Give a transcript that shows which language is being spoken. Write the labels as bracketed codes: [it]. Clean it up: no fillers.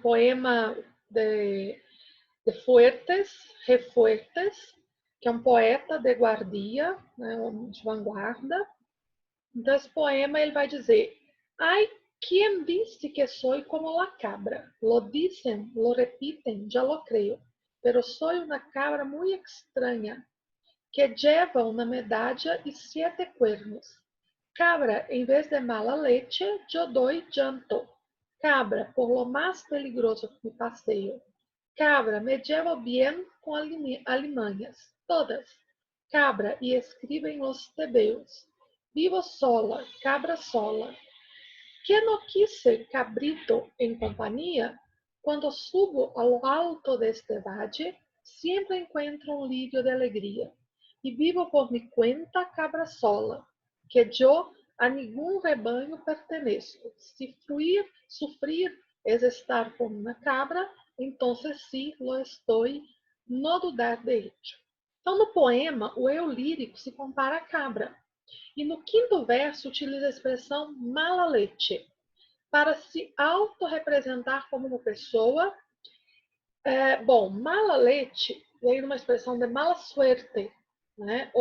[pt] Poema de Fuertes, Refuertes, que é um poeta de guardia, né? De vanguarda. Então esse poema ele vai dizer: [es] ai, quien dice que soy como la cabra? Lo dicen, lo repiten, ya lo creo. Pero soy una cabra muy extraña, que lleva una medalla y 7 cuernos. Cabra, en vez de mala leche, yo doy llanto. Cabra, por lo más peligroso que me paseo. Cabra, me llevo bien con alimañas, todas. Cabra, y escriben los tebeos. Vivo sola, cabra sola. Que no quise cabrito en compañía, cuando subo a lo alto de este valle, siempre encuentro un lirio de alegría. Y vivo por mi cuenta cabra sola, que yo a ningún rebaño pertenezco. Si sufrir es estar con una cabra, entonces sí lo estoy, no dudar de ello. [pt] Então, no poema, o eu lírico se compara à cabra. E no quinto verso utiliza a expressão mala leche, para se autorrepresentar como uma pessoa. Mala leche vem de uma expressão de mala suerte, né?